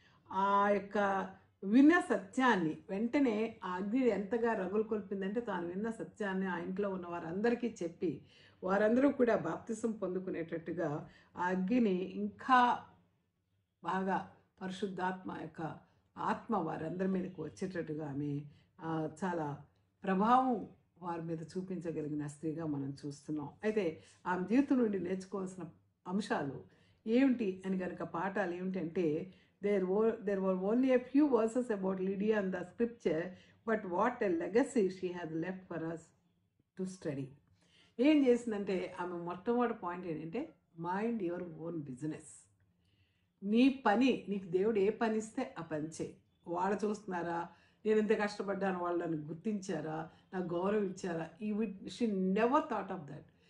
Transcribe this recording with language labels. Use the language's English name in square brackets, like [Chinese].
[Telugu] ఆ యొక్క విన్న సత్యాన్ని వెంటనే ఆ అగ్ని ఎంతగా రగులు కొల్పిందంటే తాను విన్న సత్యాన్ని ఆ ఇంట్లో ఉన్న వారందరికీ చెప్పి వారందరూ కూడా బాప్తిసం పొందుకునేటట్టుగా ఆ అగ్గిని ఇంకా బాగా పరిశుద్ధాత్మ యొక్క ఆత్మ వారందరి మీదకి వచ్చేటట్టుగా ఆమె చాలా ప్రభావం వారి మీద చూపించగలిగిన స్త్రీగా మనం చూస్తున్నాం. అయితే ఆమె జీవితం నుండి నేర్చుకోవాల్సిన అంశాలు ఏమిటి అని కనుక పాఠాలు ఏమిటంటే, [English] there were only a few verses about Lydia in the scripture, but what a legacy she has left for us to study. [Telugu] ఏం చేసిందంటే ఆమె మొట్టమొదటి పాయింట్ ఏంటంటే [English] Mind your own business. [Telugu] నీ పని, నీకు దేవుడు ఏ పని ఇస్తే ఆ పని చేయి. వాళ్ళు చూస్తున్నారా, నేను ఎంత కష్టపడ్డాను, వాళ్ళు నన్ను గుర్తించారా, నాకు గౌరవం ఇచ్చారా, [English] She never thought of that.